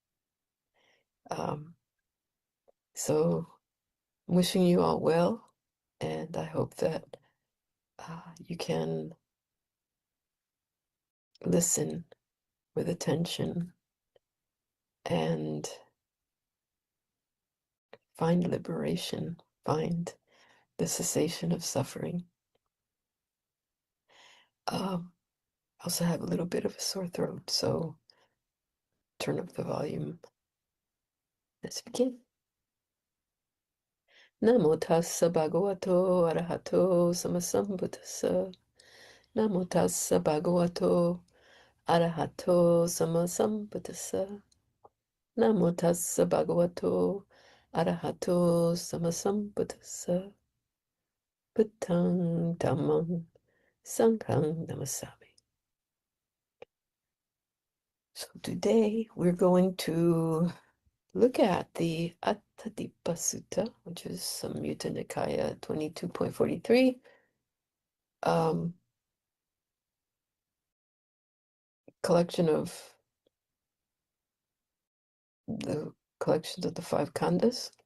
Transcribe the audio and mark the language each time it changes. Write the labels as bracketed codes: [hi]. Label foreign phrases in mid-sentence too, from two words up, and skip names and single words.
[en] So I'm wishing you all well, and I hope that you can listen with attention and find liberation, find the cessation of suffering. I also have a little bit of a sore throat, so turn up the volume. Let's begin. [pi] Namo tassa bhagavato arahato samasambuddhassa. Namo tassa bhagavato arahato samasambuddhassa. Namo tassa bhagavato arahato samasambuddhassa. Buddhang dhammang sanghang namasami. [en] So today we're going to look at the Attadīpasutta, which is Samyutta Nikaya 22.43. Collection of the collections of the five khandas.